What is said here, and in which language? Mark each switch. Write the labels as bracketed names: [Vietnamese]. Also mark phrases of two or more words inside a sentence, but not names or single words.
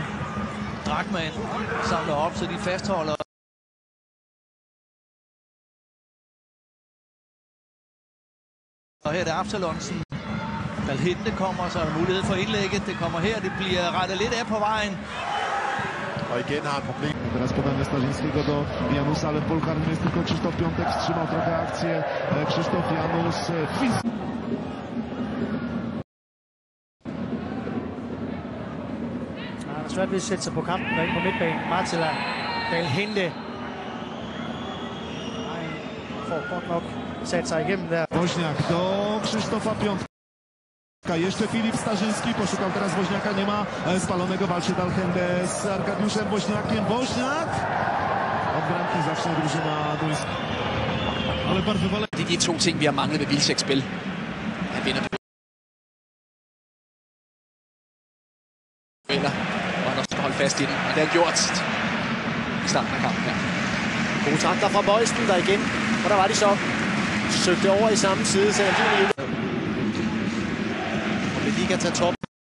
[Danish] Drachmann samler op, så de fastholder. Og her er det Absalonsen. Dalhente kommer, så er der mulighed for indlægget. Det kommer her, det bliver rettet lidt af på vejen. Og igen har han problem. [Polish] Teraz podanie Starzyńskiego do Janusa, ale w polu karnym jest tylko Krzysztof Piątek. Wstrzymał trochę akcję. Krzysztof Janus. [Danish] Han har svært ved at sætte sig på kampen derinde på midtbanen. Martela Dalhente får godt nok sat sig igennem der. [Polish] Woźniak do Krzysztofa Piątka. Jeszcze Filip Starzyński poszukał teraz Woźniaka, nie ma spalonego, walczy Dalhende z Arkadiuszem Woźniakiem. Woźniak! Od bramki zacznie drużyna duńska. Ale bardzo wolę. [Danish] Det er de to ting, vi har manglet ved Wilczeks spil. Han vinder dueller, og han også skal holde fast i den. Og det har gjort i starten af kampen her. Gode takter fra Bøjsen der igen. Og der var de så søgte over i samme side, så de kan tage top.